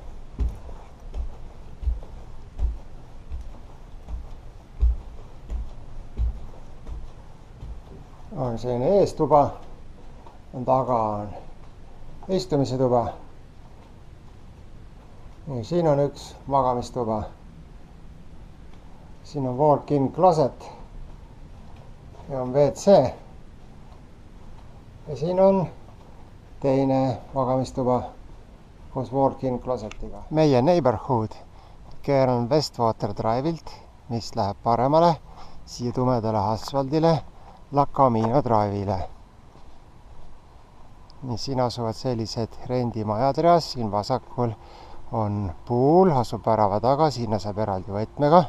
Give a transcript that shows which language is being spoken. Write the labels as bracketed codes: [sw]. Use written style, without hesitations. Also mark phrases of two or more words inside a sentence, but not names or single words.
[et] On selline eestuba, on taga on istumise tuba. Nii, siin on üks magamistuba. Siin on [en] walk-in closet [et] ja on WC. Ja siin on teine magamistuba koos [en] walk-in closetiga. [et] Meie neighborhood keeran Westwater Drive'ilt, mis läheb paremale siia tumedale asfaldile La Camino Drive'ile. Nii, siin asuvad sellised rendimajad reas, siin vasakul on pool, asub värava taga, sinna saab eraldi võtmega.